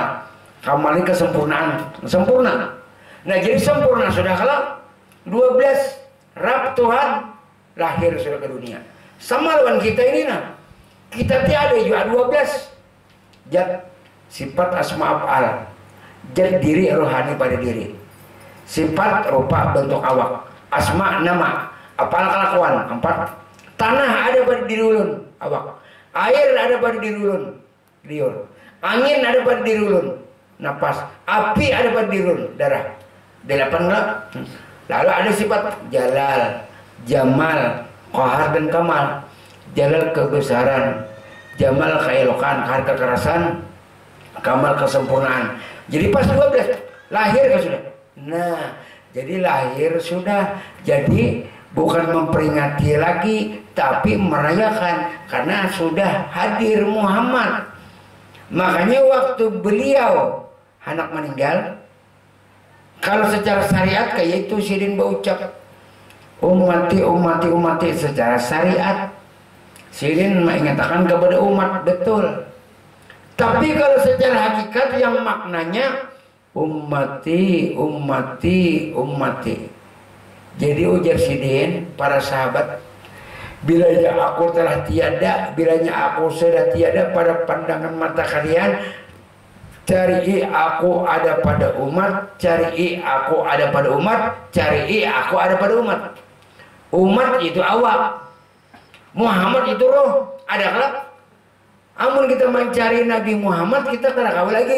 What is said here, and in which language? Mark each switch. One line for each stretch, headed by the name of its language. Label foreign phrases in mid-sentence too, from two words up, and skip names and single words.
Indonesian: Kamal ini kesempurnaan, sempurna. Nah jadi sempurna sudah kalau 12 Rab Tuhan lahir sudah ke dunia.
Banjar: Sama lawan kita ini nah.
Indonesian: Kita tiada juga 12 zat sifat asma af'al, zat diri rohani pada diri, sifat rupa bentuk awak, asma nama, apalah kelakuan 4.
Banjar: Tanah ada pada diri ulun, awak. Air ada pada diri ulun, liur. Angin ada pada diri ulun, napas. Api ada pada diri ulun, darah.
Indonesian: 8 enggak? Lalu ada sifat jalal, jamal, qahar dan kamal. Jalal kebesaran, jamal keelokan, kahar kekerasan, kamal kesempurnaan. Jadi pas 12 lahir kan sudah. Nah, jadi lahir sudah. Jadi bukan memperingati lagi, tapi merayakan karena sudah hadir Muhammad.
Banjar: Makanya waktu beliau anak meninggal, kalau secara syariat kayak itu sidin berucap umati secara syariat. Sidin mengatakan kepada umat betul.
Indonesian: Tapi kalau secara hakikat yang maknanya ummati.
Banjar: Jadi ujar sidin para sahabat, bilanya aku telah tiada, bilanya aku sudah tiada pada pandangan mata kalian, cari aku ada pada umat, cari aku ada pada umat, cari aku ada pada umat.
Indonesian: Umat itu awak, Muhammad itu roh. Ada kelak.
Banjar: Amun kita mencari Nabi Muhammad, kita tidak kawal lagi.